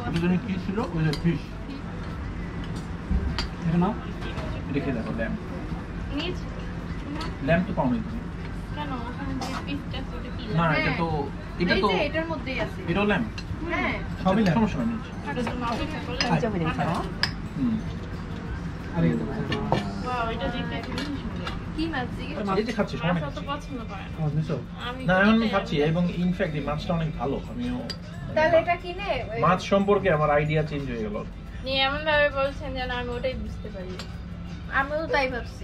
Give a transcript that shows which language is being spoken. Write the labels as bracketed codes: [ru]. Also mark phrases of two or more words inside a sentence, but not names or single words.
[bn] এটা জানি কি ছিল ওই যে ফিশ এটা নাও রেখে দেখো ল্যাম্প নিচ ল্যাম্প তো পাওনি তুমি কেন ওখানে যে পিসটা সেটা কি না এটা তো এটার মধ্যেই আছে এটাও ল্যাম্প হ্যাঁ সবই ল্যাম্প সমস্যা নেই এটা তো অপেক্ষা করলে [ja] 大丈夫ですか [bn] হুম আরে ওয়াও এটা দেখতে খুবই সুন্দর কি মাছ এই যে খাচ্ছি সময় মাছ তো পছন্দ করে না আমার মিশো আমি না এখন আমি খাচ্ছি এবং ইনফ্যাক্ট এই মাছটা অনেক ভালো আমিও তাহলে এটা কিনে মাছ সম্পর্কে আমার আইডিয়া চেঞ্জ হয়ে গেল নিয়ে এমন ভাবে বলছেন যেন আমি ওটাই বুঝতে পারি আমিও তাই ভাবছি